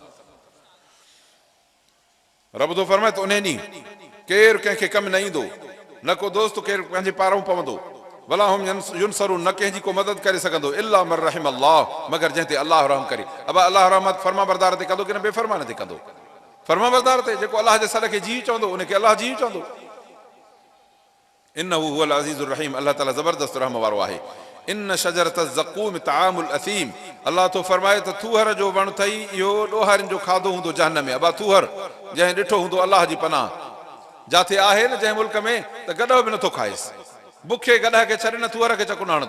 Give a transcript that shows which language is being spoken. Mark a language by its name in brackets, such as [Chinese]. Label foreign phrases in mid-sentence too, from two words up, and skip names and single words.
[Sindhi] रब थो फरमाए त उन ॾींहुं केरु कंहिंखे कमु न ईंदो, न को दोस्त केरु पंहिंजे पारां पवंदो, [Arabic] ولا هم ينصرون, [Sindhi] न कंहिंजी को मदद करे सघंदो, [Arabic] إلا من رحم الله, [Sindhi] मगर जंहिं ते अलाह रहम करे। अब अलाह रहमत फर्मा बरदार ते कंदो कि न बेफ़रमान ते कंदो? फर्मा बरदार ते, जेको अलाह जे सर खे जी चवंदो उनखे अलाह जी चवंदो। [Arabic] إنه هو العزيز الرحيم, [Sindhi] अलाह ताला ज़बरदस्त रहम वारो आहे। [Arabic] إن شجرت الزقوم طعام الأثيم, [Sindhi] अलाह तो फरमाए त थूहर जो वण अथई, इहो ॾोहारियुनि जो खाधो हूंदो जहन्नम में। अबा थूहर जंहिं ॾिठो हूंदो अलाह जी पनाह, जिथे आहे न जंहिं मुल्क में, त गॾो बि नथो खाएसि, बुखे गॾह खे छॾे न थूहर खे चकुन हणंदो।